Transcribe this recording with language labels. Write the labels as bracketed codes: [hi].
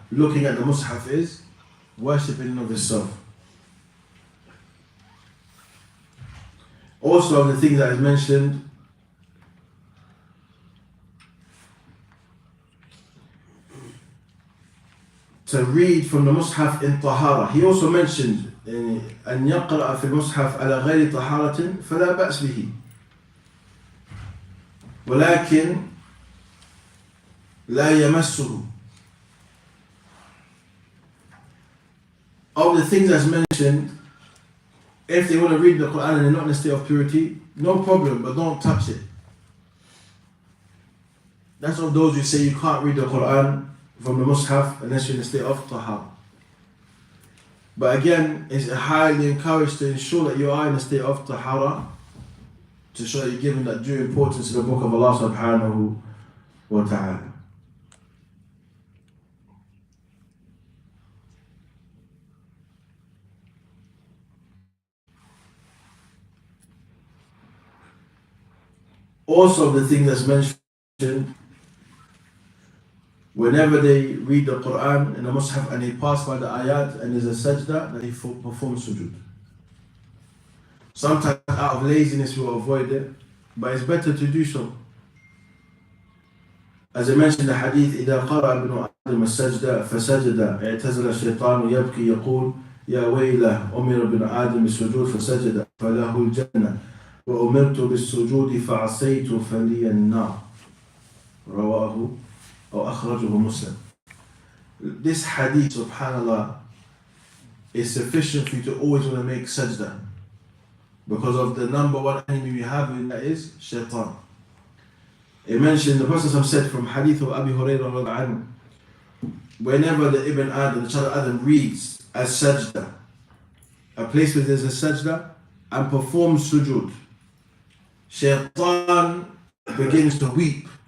[en] Looking at the Mus'haf is worshipping of itself. Also, of the things that is mentioned, to read from the Mus'haf in Tahara. He also mentioned [ar] أن يقرأ في المصحف على غير طهارة فلا بأس به ولكن لا يمسه. [en] Of the things that's mentioned, if they want to read the Quran and they're not in a state of purity, no problem, but don't touch it. That's of those who say you can't read the Quran from the Mus'haf unless you're in a state of tahara. But again, it's highly encouraged to ensure that you are in a state of tahara, to show that you're giving that due importance to the book of Allah subhanahu wa ta'ala. Also, the thing that's mentioned, whenever they read the Quran in the Mus'haf and they pass by the ayat and there's a sajda, that they perform sujood. Sometimes out of laziness we'll avoid it, but it's better to do so. As I mentioned in the hadith, [ar] إذا قرأ ابن آدم السجدة فسجد اعتزل الشيطان يبكي يقول يا ويله أمر ابن آدم السجود فسجد فله الجنة وأمرت بالسجود فعصيت فلي النار رواه أو أخرجه مسلم. [en] This hadith, subhanallah, is sufficient for you to always want to make sajda, because of the number one enemy we have, and that is shaitan. It mentioned, the Prophet said from hadith of Abi Hurairah, whenever the Ibn Adam, the child of Adam, reads a sajda, a place where there's a sajda, and performs sujood, shaitan begins to weep.